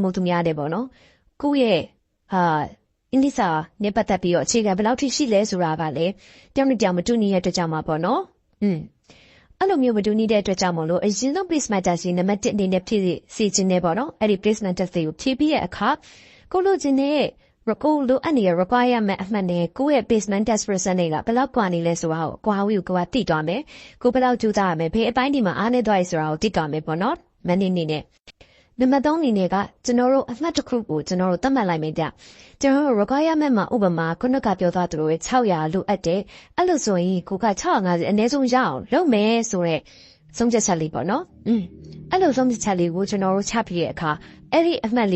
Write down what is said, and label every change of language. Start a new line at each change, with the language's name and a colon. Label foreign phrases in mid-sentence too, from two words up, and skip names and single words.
Burmese: မှုသူများတယ်ပေါ့နော်ကိုယ့်ရဲ့အင်းဒီစာနဲ့ပတ်သက်ပြီးတော့အခြေခံဘယ်လောက်ထိရှိလဲဆိုတာကလည်းတောင်းတကြောင်မတူညီတဲ့အတွက်ကြောင့်ပါပေါ့နော်အဲ့လိုမျိုးမတူညီတဲ့အတွက်ကြောင့်မလို့အရင်ဆုံး
English: placement test
Burmese: နံပါတ်1အနေနဲ့ဖြည့်စီခြင်းနဲ့ပေါ့နော်အဲ့ဒီ
English: placement test
Burmese: ကိုဖြည့်ပြီးတဲ့အခါကိုလိုချင်တဲ့ကိုလိုအပ်နေတဲ့ requirement အမှတ်နဲ့ကိုယ့်ရဲ့ placement
English: test percent
Burmese: တွေကဘယ်လောက်ကွာနေလဲဆိုတာကိုကွာဝေးကိုသိသွားမယ်ကိုဘယ်လောက်ကြိုးစားရမယ်ဖေးအပိုင်းဒီမှာအားနေသွားရဆိုတာကိုသိသွားမယ်ပေါ့နော်မနေ့နေ့နဲ့နံပါတ်3အနေနဲ့ကကျွန်တော်တို့အမှတ်တစ်ခုကိုကျွန်တော်တို့သတ်မှတ်လိုက်မယ်ကြကျွန်တော်တို့ requirement မှာဥပ မာခုနကပြောသွားသလို600လိုအပ်တယ်အဲ့လိုဆိုရင်ကိုက650အနည်းဆုံးရအောင်လုပ်မယ်ဆိုတော့ဆုံးဖြတ်ချက်လေးပေါ့နော်အဲ့လိုဆုံးဖြတ်ချက်လေးကိုကျွန်တော်တို့ချပြတဲ့အခါအဲ့ဒီအမှတ်လေး